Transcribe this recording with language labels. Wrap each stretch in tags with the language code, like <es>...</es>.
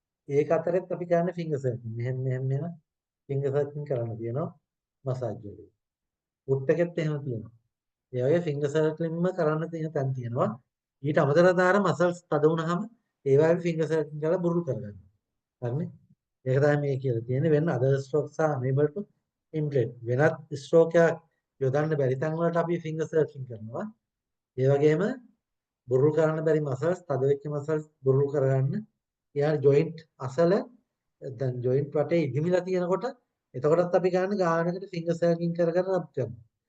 <si>ඒක අතරෙත් අපි කරන්නේ ෆිංගර් සර්කින්. මෙහෙම ෆිංගර් සර්කින් කරන්න තියෙනවා මසාජ් වලදී. ෆුට් එකෙත් එහෙම තියෙනවා. ඒ වගේ ෆිංගර් සර්කින්ම කරන්න තියෙන තැන් තියෙනවා. ඊට අමතරව දාර මසල්ස් තද වුණාම ඒවායේ ෆිංගර් සර්කින් කරලා බුරුල් කරගන්න. හරිනේ? ඒක තමයි මේ කියලා තියෙන්නේ.</si> <en>when other strokes are unable to implement.</en> <si>වෙනත් ස්ට්‍රෝක් එකක් යොදන්න බැරි තැන් වලට අපි ෆිංගර් සර්කින් කරනවා. ඒ වගේම බුරුල් කරන්න බැරි මසල්ස් තද වෙච්ච මසල්ස් බුරුල් කරගන්න. ඊළඟ ජොයින්ට් අසල දැන් ජොයින්ට් වටේ ඉදිමිලා තියෙනකොට එතකොටත් අපි ගන්න ගානකට ෆිංගර් සර්කින් කර කර රබ් කරනවා.</si>